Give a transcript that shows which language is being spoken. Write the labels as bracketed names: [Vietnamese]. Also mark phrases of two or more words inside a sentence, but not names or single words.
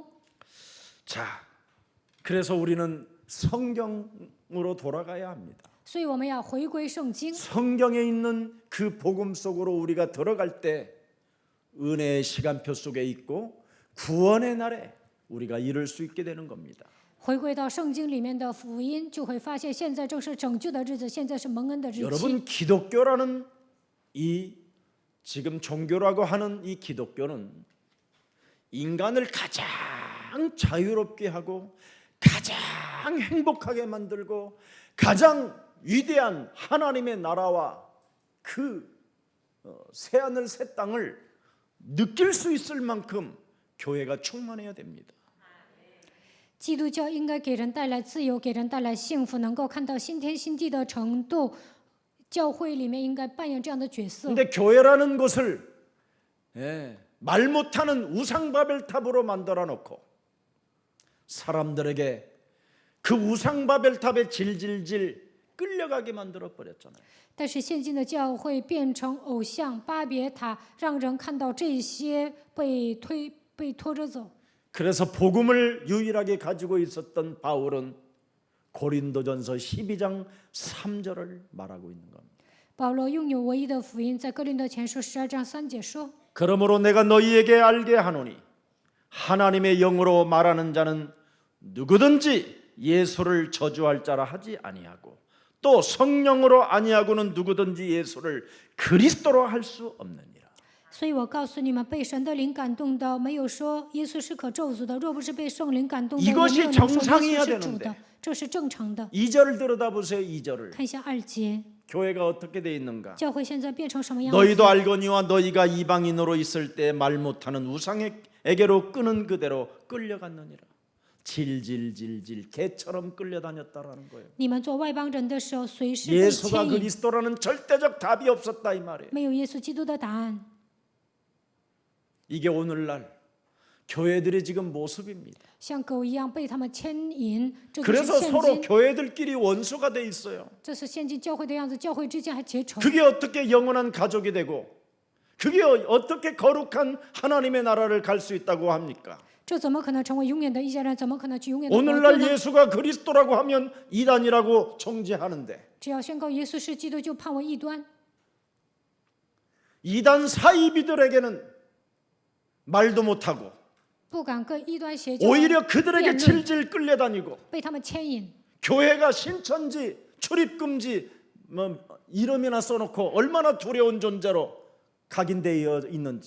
[Korean] 자, 그래서 우리는 성경으로 돌아가야 합니다. [Chinese] 所以我们要回归圣经， [Korean] 성경에 있는 그 복음 속으로 우리가 들어갈 때 은혜의 시간표 속에 있고 구원의 날에 우리가 이룰 수 있게 되는 겁니다. [Chinese] 回归到圣经里面的福音，就会发现现在正是拯救的日子，现在是蒙恩的日期。 [Korean] 여러분 기독교라는 이 지금 종교라고 하는 이 기독교는 인간을 가장 자유롭게 하고 가장 행복하게 만들고 가장 위대한 하나님의 나라와 그 새 하늘 새 땅을 느낄 수 있을 만큼 교회가 충만해야 됩니다. [Chinese] 基督教应该给人带来自由，给人带来幸福，能够看到新天新地的程度。教会里面应该扮演这样的角色。 [Korean] 근데 교회라는 곳을 말 못하는 우상바벨탑으로 만들어 놓고 사람들에게 그 우상바벨탑에 질질질 끌려가게 만들어 버렸잖아요. [Chinese] 但是现今的教会变成偶像巴别塔，让人看到这些被拖着走。 [Korean] 그래서 복음을 유일하게 가지고 있었던 바울은 고린도전서 12장 3절을 말하고 있는 겁니다. [Chinese] 保罗拥有唯一的福音，在哥林多前书12章3节说： [Korean] 그러므로 내가 너희에게 알게 하노니 하나님의 영으로 말하는 자는 누구든지 예수를 저주할 자라 하지 아니하고 또 성령으로 아니하고는 누구든지 예수를 그리스도로 할 수 없느니라. [Chinese] 所以我告诉你们，被神的灵感动的，没有说耶稣是可咒诅的；若不是被圣灵感动的，也没有人说耶稣是主的。这是正常的。 [Korean] 2절을 들여다보세요. 2절을. [Chinese] 看一下2节， [Korean] 교회가 어떻게 돼 있는가? [Chinese] 教会现在变成什么样子？ [Korean] 너희도 알거니와 너희가 이방인으로 있을 때 말 못하는 우상에게로 끄는 그대로 끌려갔느니라. 질질질질 개처럼 끌려다녔다라는 거예요. [Chinese] 你们做外邦人的时候，随时被 [Korean] 예수가 [Chinese] 牵引， [Korean] 그리스도라는 절대적 답이 없었다 이 말이에요. [Chinese] 没有耶稣基督的答案。 [Korean] 이게 오늘날 교회들의 지금 모습입니다. [Chinese] 像狗一样被他们牵引，这就是 [Korean] 그래서 [Chinese] 现 [Korean] 서로 [Chinese] 今， [Korean] 교회들끼리 원수가 돼 있어요. [Chinese] 这是现今教会的样子。教会之间还结仇， [Korean] 그게 어떻게 영원한 가족이 되고 그게 어떻게 거룩한 하나님의 나라를 갈 수 있다고 합니까? [Chinese] 这怎么可能成为永远的一家人？怎么可能去永远的国度 [Korean] 오늘날 [Chinese] 呢？ [Korean] 예수가 그리스도라고 하면 이단이라고 정죄하는데 [Chinese] 只要宣告耶稣是基督，就判为异端。 [Korean] 이단 사이비들에게는 말도 못하고 [Chinese] 不敢跟异端邪教 [Korean] 오히려 그들에게 [Chinese] 辩论， [Korean] 질질 끌려다니고 [Chinese] 被他们牵引。 [Korean] 교회가 신천지 출입금지 뭐 이름이나 써놓고 얼마나 두려운 존재로 각인되어 있는지